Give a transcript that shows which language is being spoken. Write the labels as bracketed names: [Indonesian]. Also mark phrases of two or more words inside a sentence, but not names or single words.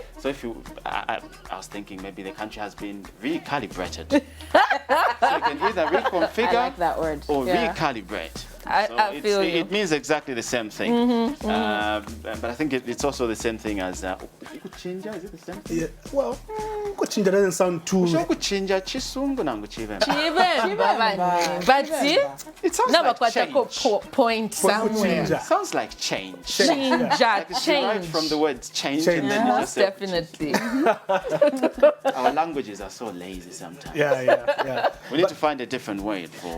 [English] So I was thinking maybe the country has been recalibrated. So you can either reconfigure I like that word. or recalibrate. I feel you. It means exactly the same thing. But I think it's also the same thing as kuchinja. Is it the same thing? Yeah. Well, kuchinja doesn't sound too. [Bemba] Kuchinja chisungu nangu chivemba. [English] But It sounds like change. Point somewhere. Kuchinja. Sounds like change. Change. Like it's derived from the word change. And then you just say, Definitely. our languages are so lazy sometimes. Yeah. We need to find a different word for